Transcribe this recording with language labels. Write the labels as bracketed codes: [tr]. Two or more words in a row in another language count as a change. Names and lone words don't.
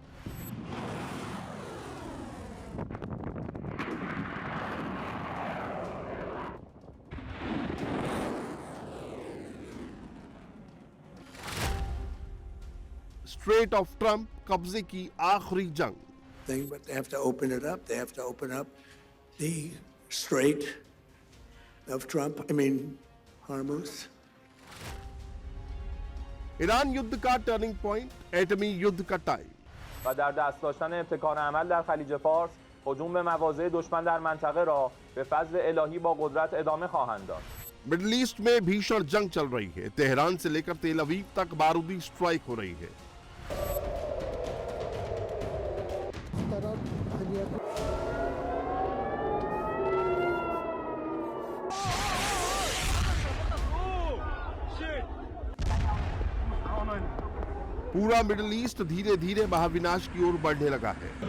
[hi] स्ट्रेट ऑफ ट्रंप, कब्जे की आखिरी जंग। [en] But they have to open it up. They have to open up the Strait of Trump. Hormuz. [hi] ईरान युद्ध का [en] turning point, [hi] एटमी युद्ध का टाइम। [fa] و در دست داشتن ابتکار عمل در خلیج فارس هجوم به مواضع دشمن در منطقه را به فضل الهی با قدرت ادامه خواهند داد. [hi] मिडिल ईस्ट में भीषण जंग चल रही है। तेहरान से लेकर तेल अवीव तक बारूदी स्ट्राइक हो रही है। पूरा मिडिल ईस्ट धीरे धीरे महाविनाश की ओर बढ़ने लगा है।